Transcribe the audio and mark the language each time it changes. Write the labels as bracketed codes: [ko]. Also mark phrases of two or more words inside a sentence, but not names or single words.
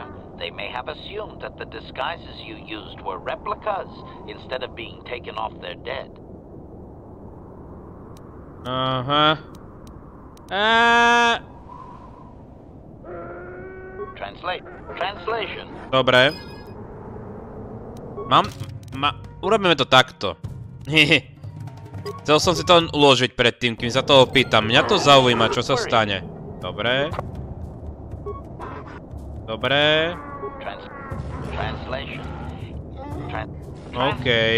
[en] They may have assumed that the disguises you used were replicas instead of being taken off their dead. Translation. [sk] Dobre. Urobíme to takto. Chcel som si to uložiť predtým, kým sa toho pýtam. Mňa to zaujíma, čo sa stane. Dobre. Dobre. OK.